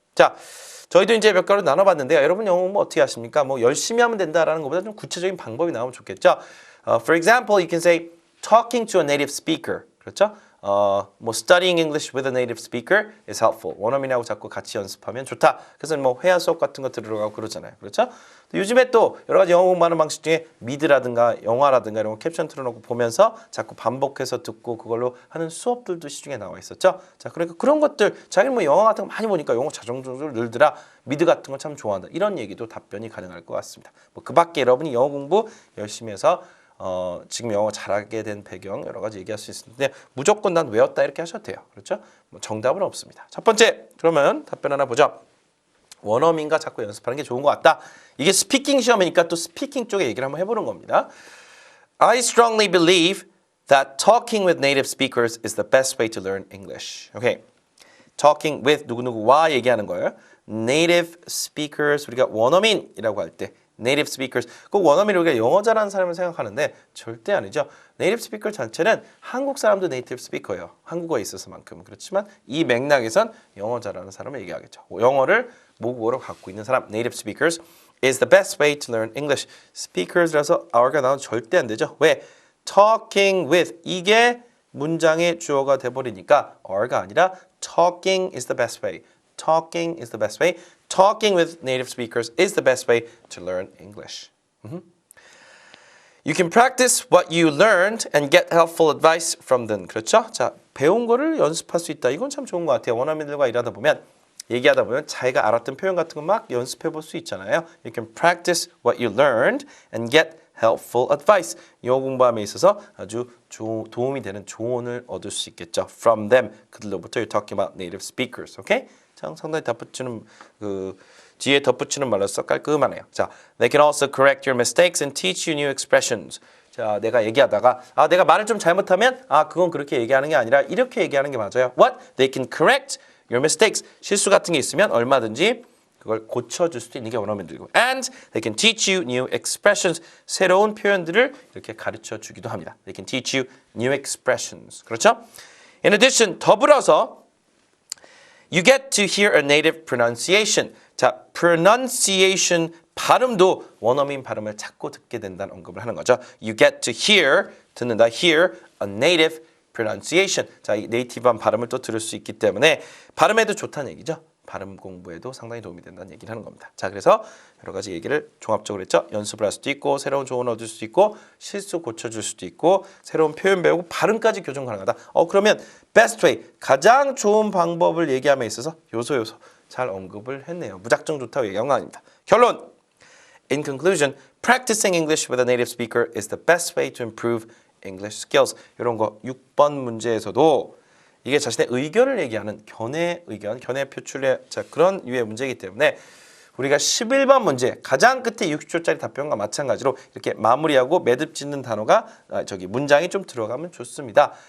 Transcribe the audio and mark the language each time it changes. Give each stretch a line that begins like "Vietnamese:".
Korean: 자, 저희도 이제 몇 가지 나눠봤는데요. 여러분 영어 뭐 어떻게 하십니까? 뭐 열심히 하면 된다라는 것보다 좀 구체적인 방법이 나오면 좋겠죠.
English: For example, you can say talking to a native speaker.
Korean: 그렇죠? 뭐
English: studying English with a native speaker is helpful.
Korean: 원어민하고 자꾸 같이 연습하면 좋다. 그래서 뭐 회화 수업 같은 거 들으러가고 그러잖아요. 그렇죠? 요즘에 또 여러 가지 영어 공부하는 방식 중에 미드라든가 영화라든가 이런 거 캡션 틀어놓고 보면서 자꾸 반복해서 듣고 그걸로 하는 수업들도 시중에 나와 있었죠. 자, 그러니까 그런 것들 자기는 뭐 영화 같은 거 많이 보니까 영어 자정적으로 늘더라. 미드 같은 거 참 좋아한다. 이런 얘기도 답변이 가능할 것 같습니다. 뭐 그 밖에 여러분이 영어 공부 열심히 해서 지금 영어 잘하게 된 배경 여러 가지 얘기할 수 있는데 무조건 난 외웠다 이렇게 하셔도 돼요. 그렇죠? 뭐 정답은 없습니다. 첫 번째, 그러면 답변 하나 보죠. 원어민과 자꾸 연습하는 게 좋은 것 같다. 이게 스피킹 시험이니까 또 스피킹 쪽에 얘기를 한번 해보는 겁니다.
English: I strongly believe that talking with native speakers is the best way to learn English. Okay. Talking with
Korean: 누구누구와 얘기하는 거예요. Native speakers, 우리가 원어민이라고 할 때 native speakers, 꼭 원어민을 우리가 영어 잘하는 사람을 생각하는데 절대 아니죠. native speaker 자체는 한국 사람도 native speaker예요. 한국어에 있어서만큼은. 그렇지만 이 맥락에선 영어 잘하는 사람을 얘기하겠죠. 영어를 모국어로 갖고 있는 사람,
English: native speakers is the best way to learn English.
Korean: speakers라서 our가 나오면 절대 안 되죠. 왜?
English: talking with
Korean: 이게 문장의 주어가 돼버리니까
English: our
Korean: 가 아니라
English: talking is the best way. Talking is the best way. Talking with native speakers is the best way to learn English. You can practice what you learned and get helpful advice from them.
Korean: 그렇죠? 자, 배운 거를 연습할 수 있다. 이건 참 좋은 것 같아요. 원어민들과 일하다 보면 얘기하다 보면 자기가 알았던 표현 같은 거 막 연습해 볼 수 있잖아요.
English: You can practice what you learned and get helpful advice.
Korean: 영어 공부함에 있어서 아주 도움이 되는 조언을 얻을 수 있겠죠.
English: From them.
Korean: 그들로부터
English: you're talking about native speakers. Okay?
Korean: 상당히 덧붙이는 뒤에 덧붙이는 말로서 깔끔하네요.
English: 자, they can also correct your mistakes and teach you new expressions.
Korean: 자, 내가 얘기하다가 내가 말을 좀 잘못하면 그건 그렇게 얘기하는 게 아니라 이렇게 얘기하는 게 맞아요.
English: What? They can correct your mistakes.
Korean: 실수 같은 게 있으면 얼마든지 그걸 고쳐줄 수도 있는 게 원어민들이고.
English: And they can teach you new expressions.
Korean: 새로운 표현들을 이렇게 가르쳐 주기도 합니다.
English: They can teach you new expressions.
Korean: 그렇죠?
English: In addition,
Korean: 더불어서
English: You get to hear a native pronunciation.
Korean: 자, pronunciation 발음도 원어민 발음을 자꾸 듣게 된다는 언급을 하는 거죠.
English: You get to hear,
Korean: 듣는다,
English: hear a native pronunciation.
Korean: 자, 이 네이티브한 발음을 또 들을 수 있기 때문에 발음에도 좋다는 얘기죠. 발음 공부에도 상당히 도움이 된다는 얘기를 하는 겁니다. 자, 그래서 여러 가지 얘기를 종합적으로 했죠. 연습을 할 수도 있고 새로운 조언을 얻을 수도 있고 실수 고쳐줄 수도 있고 새로운 표현 배우고 발음까지 교정 가능하다. 그러면 best way, 가장 좋은 방법을 얘기함에 있어서 요소 잘 언급을 했네요. 무작정 좋다고 얘기한 거 아닙니다. 결론!
English: In conclusion, practicing English with a native speaker is the best way to improve English skills.
Korean: 이런 거 6번 문제에서도 이게 자신의 의견을 얘기하는 견해 의견, 견해 표출의 자, 그런 유의 문제이기 때문에 우리가 11번 문제 가장 끝에 60초짜리 답변과 마찬가지로 이렇게 마무리하고 매듭 짓는 단어가 문장이 좀 들어가면 좋습니다.